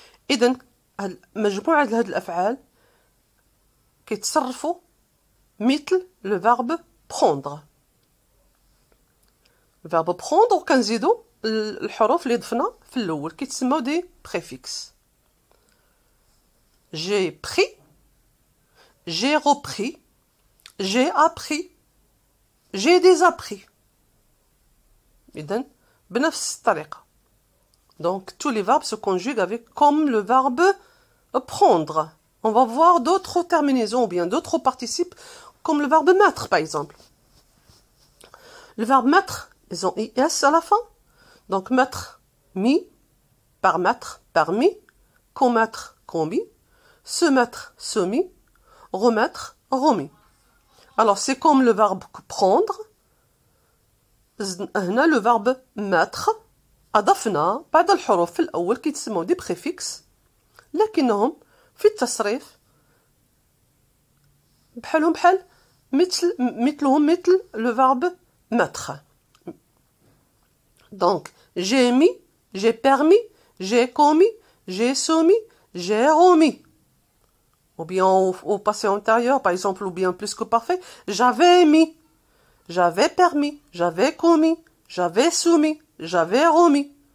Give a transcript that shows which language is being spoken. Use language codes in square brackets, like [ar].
[ar] إذن مجموعة هاد الأفعال كيتصرفوا مثل [fr] le verbe prendre. Le verbe prendre [ar] وكنزيدوا الحروف اللي ضفنا في الأول كيتسموا دي préfixes. [fr] J'ai pris, j'ai repris, j'ai appris, j'ai désappris. [ar] إذن بنفس الطريقة. [fr] Donc tous les verbes se conjuguent avec comme le verbe prendre. On va voir d'autres terminaisons ou bien d'autres participes comme le verbe mettre par exemple. Le verbe mettre, ils ont IS à la fin. Donc, mettre, mis, permettre, permis, commettre, commis, se mettre, semi, remettre, remis. Alors, c'est comme le verbe prendre. [ar] هنا [fr] le verbe mettre [ar] أضفنا بعد الحروف في الأول كيتسموا دي بريفيكس لكنهم في التصريف بحالهم بحال مثل le verbe mettre. [fr] Donc, j'ai mis, j'ai permis, j'ai commis, j'ai soumis, j'ai remis. Ou bien au passé antérieur, par exemple, ou bien plus que parfait, j'avais mis, j'avais permis, j'avais commis, j'avais soumis, j'avais remis.